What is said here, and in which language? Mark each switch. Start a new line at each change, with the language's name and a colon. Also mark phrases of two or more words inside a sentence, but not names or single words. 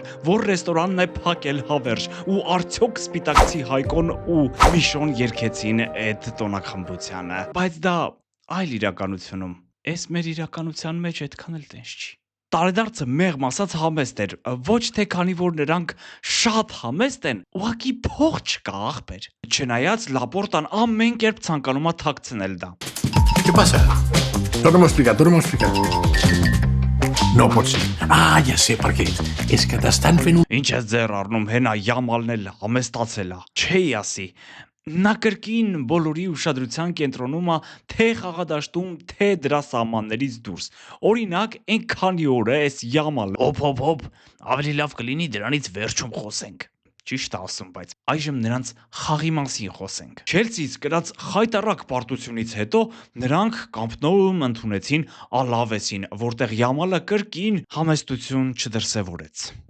Armenian: որ ռեստորանն է փակել հավերժ, ու արդյոք Սպիտակցի Հայկոն ու Միշոն երգեցին այդ տոնակամբությանը։ Բայց դա այլ իրականությունում, այս մեր իրականության մեջ այդքան էլ տենց չի։ Տարեդարձը մեղմ ասած համեստ էր, ոչ թե քանի որ նրանք շատ համեստ են, ուղղակի փող չկա ախպեր։ Չնայած Լապորտան ամեն կերպ ցանկանում է թաքցնել դա։
Spanish: ¿Qué pasa?
Catalan: Torna-m'ho a explicar. No pot ser. Ah, ja sé per què. És que t'estan fent un...
Armenian: Ինչ ես ձեռ առնում, հենա յամալն էլ համեստացել է։ Չի ասի։ Նա կրկին բոլորի ուշադրության կենտրոնում է թե խաղադաշտում, թե դրա սահմաններից դուրս։ Օրինակ, այնքանի օր է այս յամալը։ Հոп, ավելի լավ կլինի դրանից վերջում խոսենք։ Ճիշտ ասում, բայց այժմ նրանց խաղի մասին խոսենք։ Չելսից կրած խայտառակ պարտությունից հետո նրանք Կամփ Նոուում ընդունեցին Ալավեսին, որտեղ յամալը կրկին համեստություն չդրսևորեց։